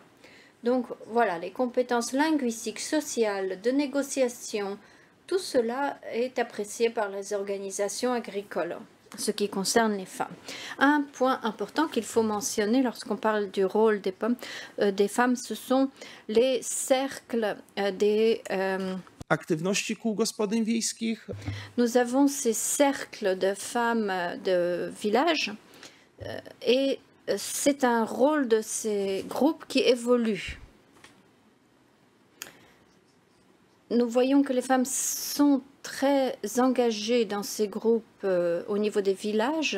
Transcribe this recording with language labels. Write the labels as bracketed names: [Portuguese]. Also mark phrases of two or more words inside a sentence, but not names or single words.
[French] Donc voilà, les compétences linguistiques, sociales, de négociation, tout cela est apprécié par les organisations agricoles. Ce qui concerne les femmes. Un point important qu'il faut mentionner lorsqu'on parle du rôle des femmes, ce sont les cercles des [Polish] aktywności kół gospodyń wiejskich. [French] Nous avons ces cercles de femmes de village et c'est un rôle de ces groupes qui évolue. Nous voyons que les femmes sont très engagées dans ces groupes au niveau des villages.